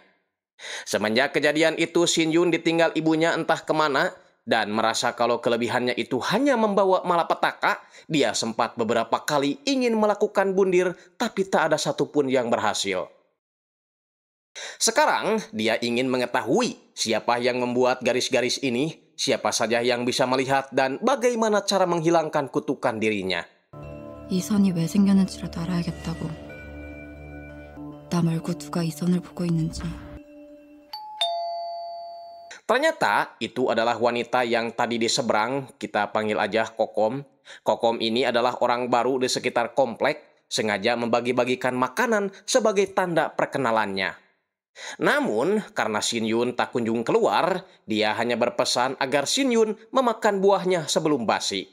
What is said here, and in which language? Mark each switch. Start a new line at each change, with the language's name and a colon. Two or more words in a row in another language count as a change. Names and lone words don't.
Indonesian: Semenjak kejadian itu, Shin Yun ditinggal ibunya entah kemana, dan merasa kalau kelebihannya itu hanya membawa malapetaka, dia sempat beberapa kali ingin melakukan bundir, tapi tak ada satupun yang berhasil. Sekarang, dia ingin mengetahui siapa yang membuat garis-garis ini, siapa saja yang bisa melihat, dan bagaimana cara menghilangkan kutukan dirinya.
Korean: 이 선이 왜 생겼는지라도 알아야겠다고. 나 말고 누가 이 선을 보고 있는지.
Indonesian: Ternyata itu adalah wanita yang tadi di seberang, kita panggil aja Kokom. Kokom ini adalah orang baru di sekitar komplek, sengaja membagi-bagikan makanan sebagai tanda perkenalannya. Namun, karena Shin Yun tak kunjung keluar, dia hanya berpesan agar Shin Yun memakan buahnya sebelum basi.